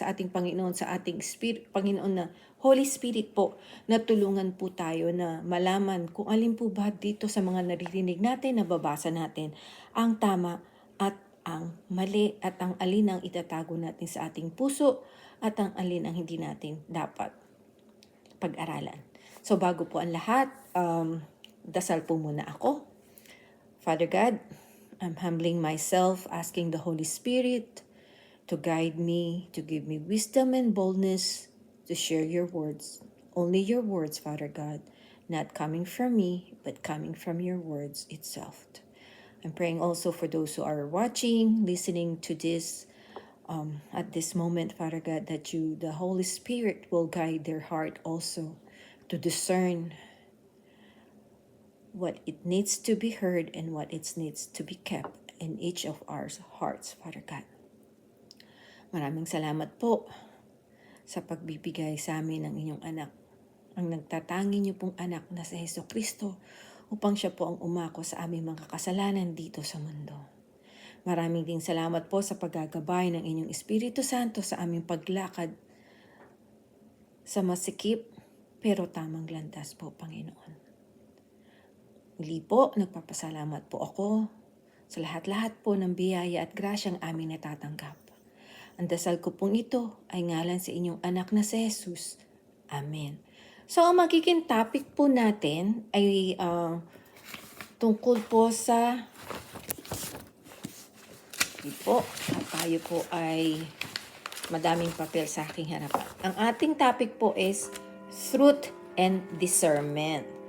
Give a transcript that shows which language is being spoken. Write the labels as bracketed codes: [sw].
[tl] Panginoon, sa ating Spirit, Panginoon na Holy Spirit po, na tulungan po tayo na malaman kung alin po ba dito sa mga naririnig natin, nababasa natin, ang tama at ang mali, at ang alin ang itatago natin sa ating puso, at ang alin ang hindi natin dapat pag-aralan. So bago po ang lahat, dasal po muna ako. [en] Father God, I'm humbling myself, asking the Holy Spirit to guide me, to give me wisdom and boldness to share your words. Only your words, Father God, not coming from me, but coming from your words itself. I'm praying also for those who are watching, listening to this at this moment, Father God, that you, the Holy Spirit, will guide their heart also to discern what it needs to be heard and what it needs to be kept in each of our hearts, Father God. [tl] Maraming salamat po sa pagbibigay sa amin ng inyong anak, ang nagtatangi niyo pong anak na si Jesucristo, upang siya po ang umako sa aming mga kasalanan dito sa mundo. Maraming ding salamat po sa paggagabay ng inyong Espiritu Santo sa aming paglakad sa masikip pero tamang landas po, Panginoon. Muli po, nagpapasalamat po ako sa lahat-lahat po ng biyaya at grasyang aming natatanggap. Ang dasal ko pong ito ay ngalan sa inyong anak na si Jesus. Amen. So, ang magiging topic po natin ay tungkol po sa po, at tayo po ay madaming papel sa aking harapan. Ang ating topic po is [en] truth and discernment.